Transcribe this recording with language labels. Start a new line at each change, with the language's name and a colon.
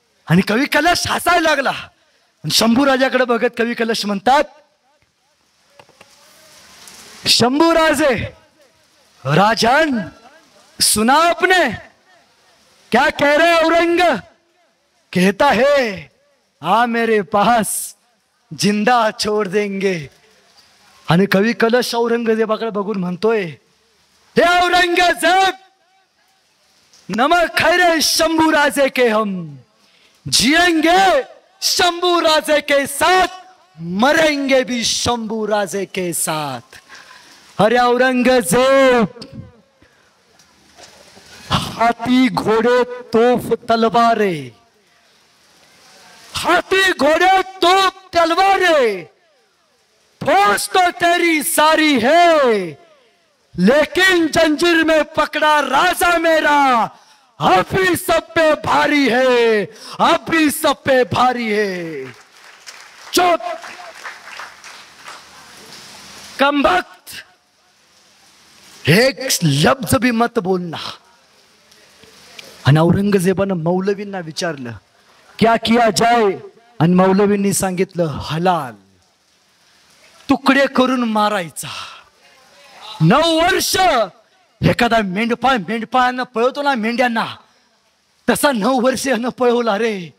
Marathi: आणि कवी कलश हसायला लागला. शंभू राजाकडे बघत कवी कलश म्हणतात, शंभू राजे,
Hindi: राजन सुना आपने क्या कह रहे औरंग. कहता है आ मेरे पास जिंदा छोड़ देंगे.
Marathi: आणि कवी कलश औरंगजेबाकडे बघून म्हणतोय, हे औरंगजेब,
Hindi: नमक खैरे शंभू राजे के हम, जिएंगे शंभू राजे के साथ, मरेंगे भी शंभू राजे के साथ. अरे औरंगजेब, हाथी घोड़े तोफ तलवारें, हाथी घोड़े तोप तलवारें, फौज तो तेरी सारी है, लेकिन जंजीर में पकड़ा राजा मेरा अब भी सब पे भारी है, अब भी सब पे भारी है. चुप, कमबख्त, एक लफ्ज भी मत बोलना.
Marathi: आणि औरंगजेबानं मौलवींना विचारलं,
Hindi: क्या किया जाए.
Marathi: आणि मौलवींनी सांगितलं, हलाल, तुकडे करून मारायचा. 9 वर्ष एखादा मेंढपाळानं पळवतो ना मेंढ्यांना, तसा 9 वर्ष यानं पळवला रे.